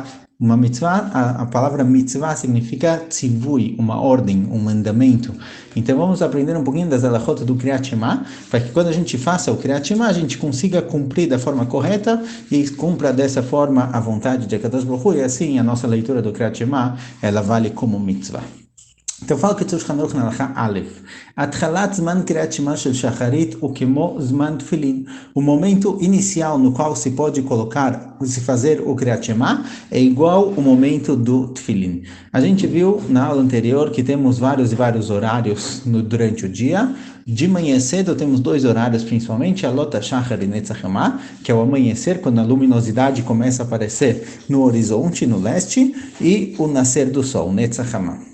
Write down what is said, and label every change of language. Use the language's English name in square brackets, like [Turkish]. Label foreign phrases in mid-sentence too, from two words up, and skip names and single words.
[Portuguese] Uma mitzvah, a palavra mitzvah significa tzivui, uma ordem, um mandamento. Então vamos aprender um pouquinho das halachot do Kriyat Shema, para que quando a gente faça o Kriyat Shema, a gente consiga cumprir da forma correta e cumpra dessa forma a vontade de [Hebrew] הקדוש ברוך הוא, [Portuguese] e assim a nossa leitura do Kriyat Shema, ela vale como mitzvah. então fala que Tzur Chanukh na [Hebrew] הלכה א. תחילת זמן קריאת שמע של שחרית וכמו זמן תפילין. [Portuguese] O momento inicial no qual se pode se fazer o Kriyat Shema é igual o momento do Tfilin. A gente viu na aula anterior que temos vários e vários horários durante o dia. De manhã cedo temos dois horários principalmente, a [Hebrew] עלות השחר [Portuguese] e [Hebrew] הנץ החמה, [Portuguese] que é o amanhecer, quando a luminosidade começa a aparecer no horizonte, no leste, e o nascer do sol, [Hebrew] הנץ החמה.